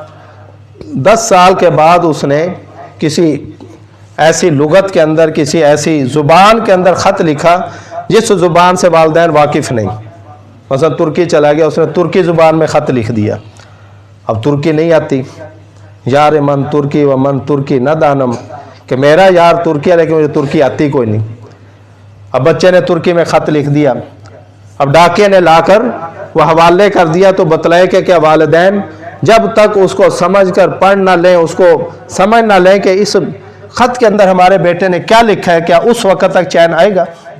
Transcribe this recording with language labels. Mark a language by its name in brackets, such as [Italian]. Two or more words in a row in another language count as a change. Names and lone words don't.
[Urdu] 10 سال کے بعد اس نے کسی ایسی لغت کے اندر، کسی ایسی زبان کے اندر خط لکھا جس زبان سے والدین واقف نہیں، مثلا ترکی چلا گیا، اس نے ترکی زبان میں خط لکھ دیا، اب ترکی نہیں آتی، [Persian] یار من ترکی و من ترکی نہ دانم، [Urdu] کہ میرا یار ترکی ہے لیکن مجھے ترکی آتی کوئی نہیں۔ اب بچے نے ترکی میں خط لکھ دیا، اب ڈاکے نے لا کر وہ حوالے کر دیا تو بتلائے کہ کیا والدین جب تک اس کو سمجھ کر پڑھ نہ لیں، اس کو سمجھ نہ لیں کہ اس خط کے اندر ہمارے بیٹے نے کیا لکھا ہے، کیا اس وقت تک چین آئے گا؟